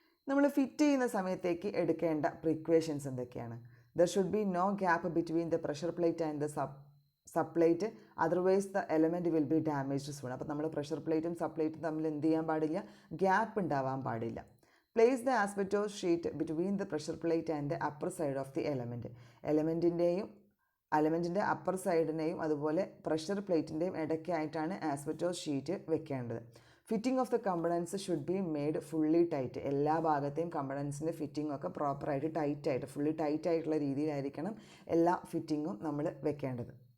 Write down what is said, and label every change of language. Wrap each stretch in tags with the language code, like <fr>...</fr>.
<ml>നമ്മൾ ഫിറ്റ് ചെയ്യുന്ന സമയത്തേക്ക് എടുക്കേണ്ട പ്രിക്വേഷൻസ് എന്തൊക്കെയാണ്?</ml> <en>There should be no gap between the pressure plate and the subplate, otherwise the element will be damaged soon.</en> <ml>അപ്പോൾ നമ്മൾ പ്രഷർ പ്ലേറ്റും സബ്പ്ലേറ്റും തമ്മിൽ എന്ത് ചെയ്യാൻ പാടില്ല? ഗ്യാപ്പ് ഉണ്ടാവാൻ പാടില്ല.</ml> <en>Place the asbestos sheet between the pressure plate and the upper side of the element.</en> <ml>എലമെൻറ്റിൻ്റെ upper സൈഡിനെയും അതുപോലെ പ്രഷർ പ്ലേറ്റിൻ്റെയും ഇടയ്ക്കായിട്ടാണ് ആസ്ബസ്റ്റോസ് ഷീറ്റ് വെക്കേണ്ടത്.</ml> <en>Fitting of the components should be made fully tight.</en> <ml>എല്ലാ ഭാഗത്തെയും കമ്പണൻസിൻ്റെ ഫിറ്റിംഗ് ഒക്കെ പ്രോപ്പറായിട്ട് ടൈറ്റായിട്ട് ഫുള്ളി ടൈറ്റ് ആയിട്ടുള്ള രീതിയിലായിരിക്കണം എല്ലാ ഫിറ്റിങ്ങും നമ്മൾ വെക്കേണ്ടത്.</ml>